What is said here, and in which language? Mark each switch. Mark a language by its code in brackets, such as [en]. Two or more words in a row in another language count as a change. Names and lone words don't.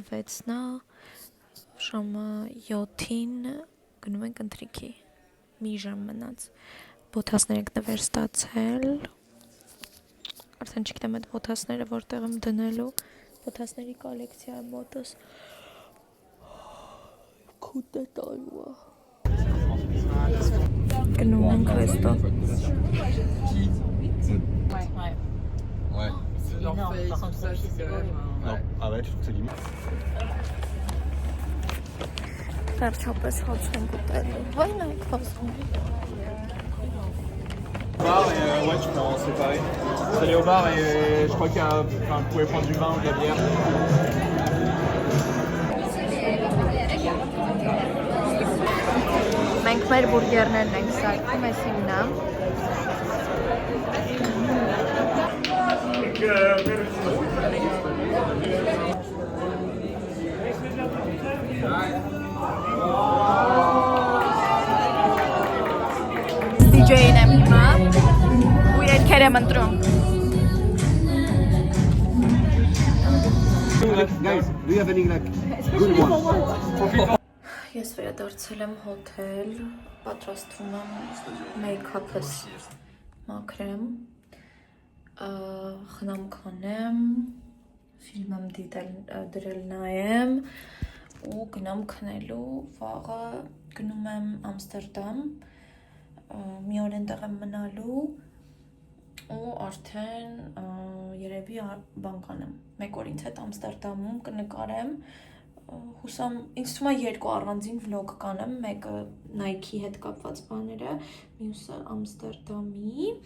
[hy] 6-ն է, ժամը 7-ին գնում ենք ընթրիքի, մի ժամ մնաց, բոթասներ ենք նվեր ստացել, արդեն չգիտեմ այդ բոթասները որտեղ եմ դնելու, բոթասների կոլեկցիա է բոտս, քուտ է տալու է։ Գնում ենք վեստո։ [fr] Ouais. C'est énorme, par contre, ça, c'est quand même... Non. Ah ouais, tu trouves que c'est limite? [hy] Վերջապես հաց ենք ուտելու, վայն ենք խոսում։ [fr] Bar et ouais, tu peux en séparer. Vous allez au bar et je crois qu'il y a, enfin, vous pouvez prendre du vin ou de la bière. [hy] Մենք մեր բուրգերներն ենք սարքում, ես իմնա։ DJ-ն եմ հիմա ու երկեր եմ ընտրում։ [en] Guys, do you have any like good ones? [hy] Ես վերադարձել եմ հոթել, պատրաստվում եմ մեյքափս մաքրեմ, խնամք անեմ, ֆիլմ եմ դրել նայեմ ու գնամ քնելու, վաղը գնում եմ Ամստերդամ, մի օր այնտեղ եմ մնալու ու արդեն երևի բան կանեմ, մեկ օր ինձ հետ Ամստերդամում կնկարեմ, հուսամ, ինձ թվում է երկու առանձին վլոգ կանեմ, մեկը Nike հետ կապված բաները, մյուսը Ամստերդամի,